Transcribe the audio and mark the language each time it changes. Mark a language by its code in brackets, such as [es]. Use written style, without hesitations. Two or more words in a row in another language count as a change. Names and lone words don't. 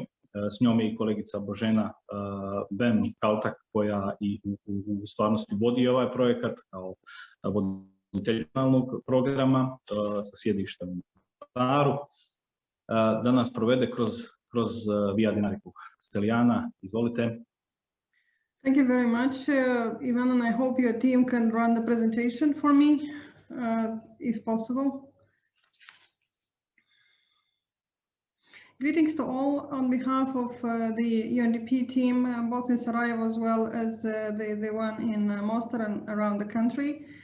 [bs] S njom je i kolegica Božena 𝗵𝗏𝗏 koja i u stvarnosti vodi ovaj projekat kao voditelj programa sa sjedištem u Mostaru, da nas provede kroz 𝗑𝗏𝗏. Steljana, izvolite. [en] Thank you very much, Ivan, and I hope your team can run the presentation for me, if possible. Greetings to all on behalf of the UNDP team, both in Sarajevo as well as the one in Mostar and around the country.